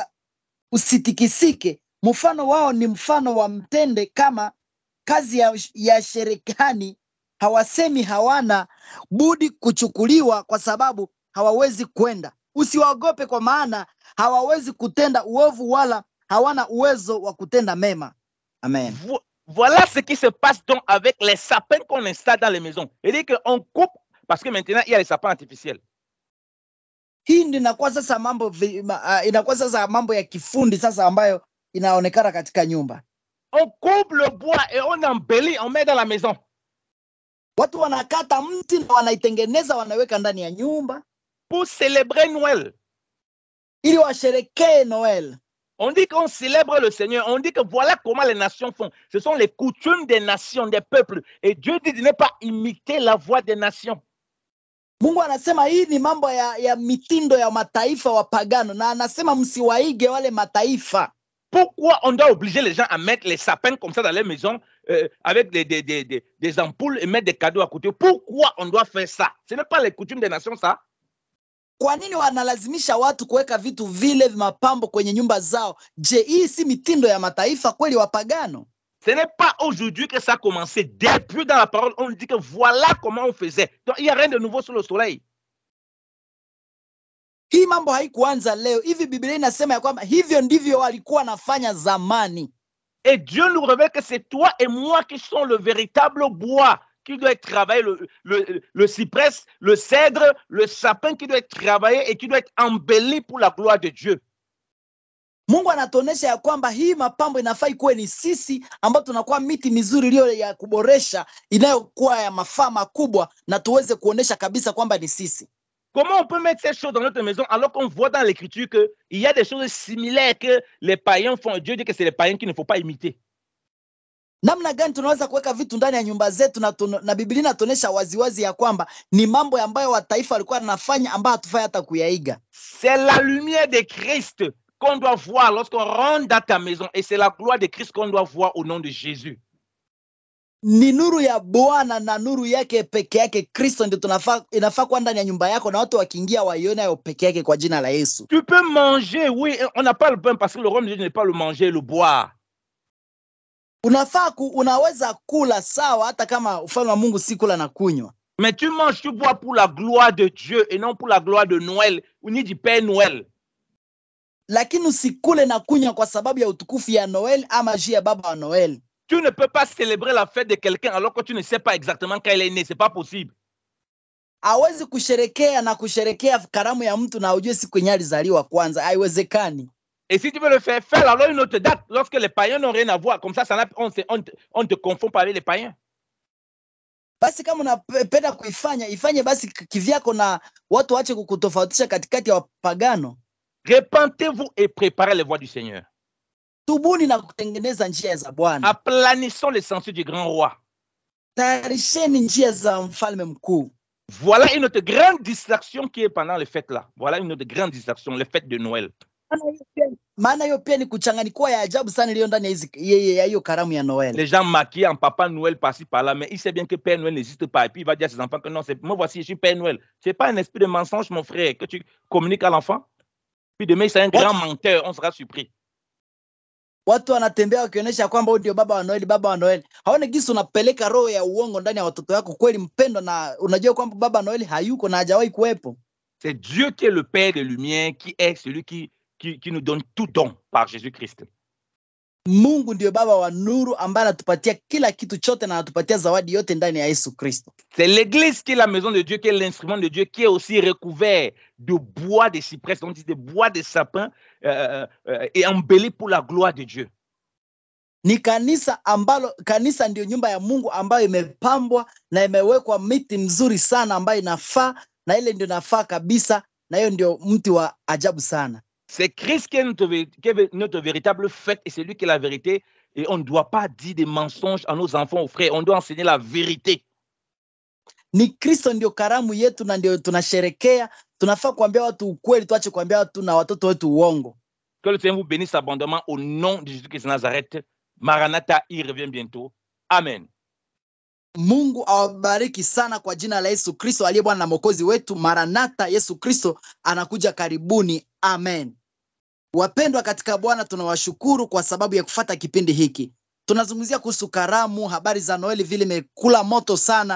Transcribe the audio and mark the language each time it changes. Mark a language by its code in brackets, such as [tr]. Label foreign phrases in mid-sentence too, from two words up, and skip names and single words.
[sw] Mfano wao ni mfano wa mtende, kama kazi ya sherekani hawasemi hawana budi kuchukuliwa kwa sababu hawawezi kwenda. Usiwaogope kwa maana hawawezi kutenda uovu wala hawana uwezo wa kutenda mema. Amen. [fr] Voilà ce qui se passe donc avec les sapins qu'on installe dans les maisons. C'est-à-dire qu'on coupe parce que maintenant il y a les sapins artificiels. [sw] Hii ndio inakuwa sasa mambo ya kifundi sasa ambayo inaonekana katika nyumba. [fr] On coupe le bois et on embellit, on met dans la maison. [sw] Watu wanakata mti na wanaitengeneza wanaweka ndani ya nyumba [fr] pour célébrer Noël. [sw] Ili washerekee Noël. [fr] On dit qu'on célèbre le Seigneur. On dit que voilà comment les nations font. Ce sont les coutumes des nations, des peuples. Et Dieu dit de ne pas imiter la voix des nations. [sw] Mungu anasema hii ni mambo ya mitindo ya mataifa wapagano, na anasema msiwaige wale mataifa. [fr] Pourquoi on doit obliger les gens à mettre les sapins comme ça dans les maisons avec des ampoules et mettre des cadeaux à côté? Pourquoi on doit faire ça? Ce n'est pas les coutumes des nations, ça. [sw] Kwa nini wanalazimisha watu kuweka vitu vile mapambo kwenye nyumba zao? Je, hii si mitindo ya mataifa kweli wapagano? [fr] Ce n'est pas aujourd'hui que ça a commencé. Depuis dans la parole, on dit que voilà comment on faisait. Donc il n'y a rien de nouveau sous le soleil. [sw] Hii mambo haikuanza leo. Hivi Biblia inasema ya kwamba hivyo ndivyo walikuwa nafanya zamani. [fr] Et Dieu nous révèle que c'est toi et moi qui sont le véritable bois qui doit être travaillé, le cyprès, le cèdre, le sapin qui doit être travaillé et qui doit être embelli pour la gloire de Dieu. [sw] Mungu anatuonesha ya kwamba hii mapambo inafaa ikuwe ni sisi ambao tunakuwa miti mizuri iliyo ya kuboresha inayokuwa ya mafaa makubwa na tuweze kuonesha kabisa kwamba ni sisi. [fr] Comment on peut mettre ces choses dans notre maison alors qu'on voit dans l'écriture qu'il y a des choses similaires que les païens font? Dieu dit que c'est les païens qu'il ne faut pas imiter. [sw] Namna gani tunaweza kuweka vitu ndani ya nyumba zetu na Biblia inatuonesha waziwazi ya kwamba ni mambo ambayo wataifa walikuwa wanafanya ambayo hatufai hata kuyaiga. [fr] C'est la lumière de Christ qu'on doit voir lorsqu'on rentre dans ta maison et c'est la gloire de Christ qu'on doit voir au nom de Jésus. [sw] Ni nuru ya Bwana na nuru yake peke yake Kristo ndio inafaa kuwa ndani ya nyumba yako na watu wakiingia waione hayo peke yake kwa jina la Yesu. [fr] Tu peux manger, oui, on n'a pas le pain parce que le royaume de Dieu n'est pas le manger, le boire. [sw] Unaweza kula sawa hata kama ufalme wa Mungu si kula na kunywa. [fr] Mais tu manges, tu bois pour la gloire de Dieu et non pour la gloire de Noël ou ni du Père Noël. [sw] Lakini usikule na kunywa kwa sababu ya utukufu ya Noël ama juu ya baba wa Noël. [fr] Tu ne peux pas célébrer la fête de quelqu'un alors que tu ne sais pas exactement quand il est né. C'est pas possible. [sw] Hawezi kusherekea na kusherekea karamu ya mtu na ujue siku yenye alizaliwa kwanza. Haiwezekani. [fr] Et si tu veux le faire, fais alors une autre date lorsque les païens n'ont rien à voir. Comme ça, on te confond pas avec les païens. [sw] Basi kama unapenda kuifanya, ifanye basi kivyako na watu waache kukutofautisha katikati ya wapagano. [fr] Repentez-vous et préparez les voies du Seigneur. [sw] Tubuni na kutengeneza njia za Bwana. [fr] Aplanissons les sentiers du grand roi. [sw] Tayarisheni njia za mfalme mkuu. [fr] Voilà une autre grande distraction qui est pendant les fêtes là. Voilà une autre grande distraction, les fêtes de Noël. [sw] Maana hiyo pia ni kuchanganyika ya ajabu sana iliyo ndani ya hiyo karamu ya Noël. [fr] Les gens maquillés en Papa Noël par-ci par-là, mais il sait bien que Père Noël n'existe pas. Et puis il va dire à ses enfants que non, moi voici, je suis Père Noël. C'est pas un esprit de mensonge, mon frère, que tu communiques à l'enfant. Puis demain, c'est un grand menteur, on sera surpris. [sw] Watu wanatembea wakionyesha kwamba ndio baba wa Noel, baba wa Noel. Haone gisi unapeleka roho ya uongo ndani ya watoto wako kweli mpendwa, na unajua kwamba baba Noel hayuko na hajawahi kuwepo. [fr] C'est Dieu qui est le Père de lumière, qui est celui qui nous donne tout don par Jésus-Christ. [sw] Mungu ndio baba wa nuru ambaye anatupatia kila kitu chote na anatupatia zawadi yote ndani ya Yesu Kristo. [fr] C'est l'église qui est la maison de Dieu, qui est l'instrument de Dieu, qui est aussi recouvert de bois de cyprès, on dit de bois de sapin et embelli pour la gloire de Dieu. [sw] Ni kanisa ndio nyumba ya Mungu ambayo imepambwa na imewekwa miti mzuri sana ambayo inafaa, na ile ndio nafaa kabisa, na hiyo ndio mti wa ajabu sana. [fr] C'est Christ qui est notre véritable fête et c'est lui qui est la vérité. Et on ne doit pas dire des mensonges à nos enfants, aux frères. On doit enseigner la vérité. [sw] Ni Kristo ndio karamu yetu na ndio tunasherekea. Tunafaa kuambia watu ukweli, tuache kuambia watu na watoto wetu uongo. [fr] Que le Seigneur vous bénisse abondamment au nom de Jésus-Christ de Nazareth. Maranatha, il revient bientôt. Amen. [sw] Mungu awabariki sana kwa jina la Yesu Kristo aliye Bwana na Mwokozi wetu. Maranatha, Yesu Kristo anakuja karibuni. Amen. Wapendwa katika Bwana, tunawashukuru kwa sababu ya kufuata kipindi hiki. Tunazungumzia kuhusu karamu, habari za Noeli vile imekula moto sana.